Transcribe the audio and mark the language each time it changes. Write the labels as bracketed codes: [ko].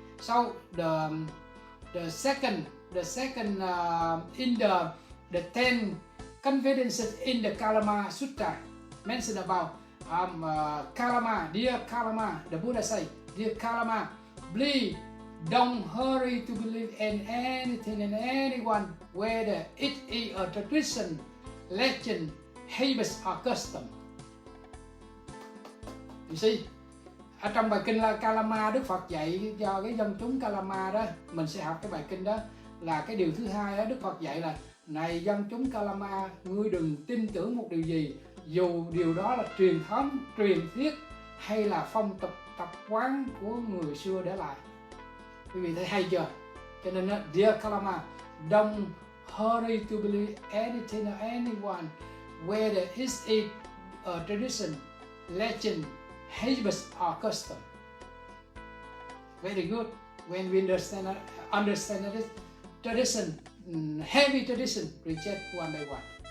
[en] So the second in the 10 confidences in the Kalama Sutta mentioned about Kalama, dear Kalama, the Buddha say, dear Kalama, please don't hurry to believe in anything and anyone, whether it is a tradition, legend, habit or custom. You see, [vi] ở trong bài kinh là Kalama, Đức Phật dạy cho cái dân chúng Kalama đó, mình sẽ học cái bài kinh đó là cái điều thứ hai đó. Đức Phật dạy là này dân chúng Kalama, ngươi đừng tin tưởng một điều gì, dù điều đó là truyền thống, truyền thuyết hay là phong tục tập quán của người xưa để lại. Quý vị thấy hay chưa? Cho nên [en] dear Kalama, don't hurry to believe anything or anyone, whether is it a tradition, legend, habit or custom. Very good. When we understand this tradition, heavy tradition, reject one by one.